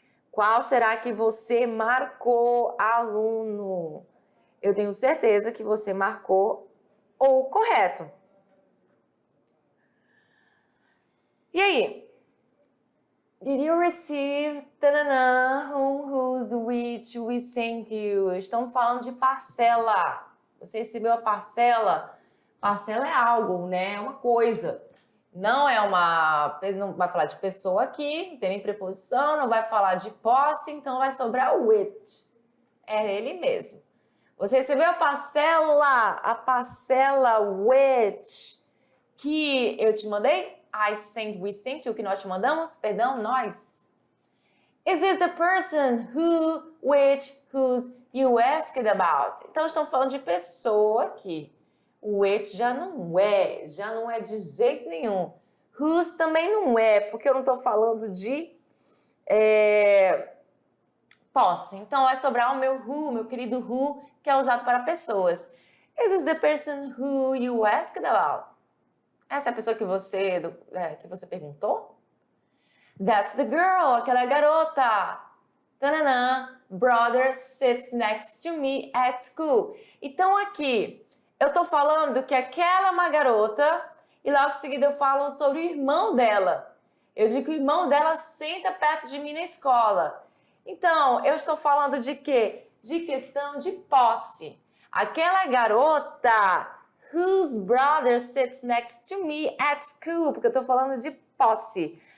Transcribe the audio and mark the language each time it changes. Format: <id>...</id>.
<pt>Qual será que você marcou, aluno? Eu tenho certeza que você marcou o correto. E aí?</pt> <en>Did you receive whom, whose, which we sent you?</en> <pt>Estão falando de parcela. Você recebeu a parcela? Parcela é algo, né? É uma coisa. Não vai falar de pessoa aqui, não tem nem preposição, não vai falar de posse, então vai sobrar o which. É ele mesmo. Você recebeu a parcela which que eu te mandei?</pt> <en>I sent, we sent,</en> <pt>o que nós te mandamos, perdão, nós.</pt> <en>Is this the person who, which, whose you asked about?</en> <pt>Então, estão falando de pessoa aqui. O which já não é de jeito nenhum. Whose também não é, porque eu não estou falando de posse. Então, vai sobrar o meu who, meu querido who, que é usado para pessoas.</pt> <en>Is this the person who you asked about?</en> <pt>Essa é a pessoa que você perguntou?</pt> <en>That's the girl,</en> <pt>aquela garota.</pt> <en>Tananã, brother sits next to me at school.</en> <pt>Então, aqui, eu tô falando que aquela é uma garota e logo em seguida eu falo sobre o irmão dela. Eu digo que o irmão dela senta perto de mim na escola. Então, eu estou falando de quê? De questão de posse. Aquela garota</pt> <en>whose brother sits next to me at school,</en> <pt>porque eu estou falando de posse.</pt>